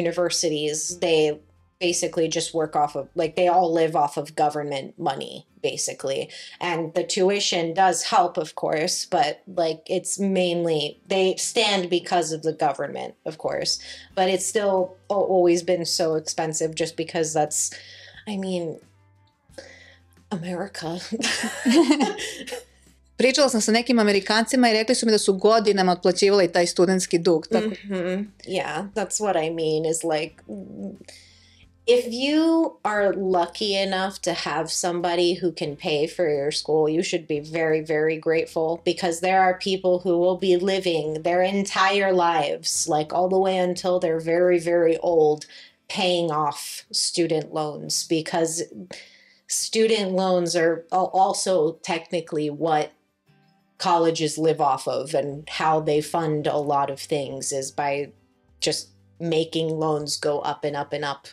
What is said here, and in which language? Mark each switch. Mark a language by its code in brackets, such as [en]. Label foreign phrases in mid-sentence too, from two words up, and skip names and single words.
[en] Public universities, they basically just work off of, like, they all live off of government money, basically. And the tuition does help, of course, but, like, it's mainly, they stand because of the government, of course. But it's still always been so expensive just because that's, I mean, America. [sr] Pričala sam sa nekim Amerikancima i rekli su mi da su godinama otplaćivali taj studentski dug. Tako. [en] Yeah, that's what I mean, is like, if you are lucky enough to have somebody who can pay for your school, you should be very, very grateful, because there are people who will be living their entire lives, like all the way until they're very, very old, paying off student loans, because student loans are also technically what colleges live off of, and how they fund a lot of things is by just making loans go up and up and up.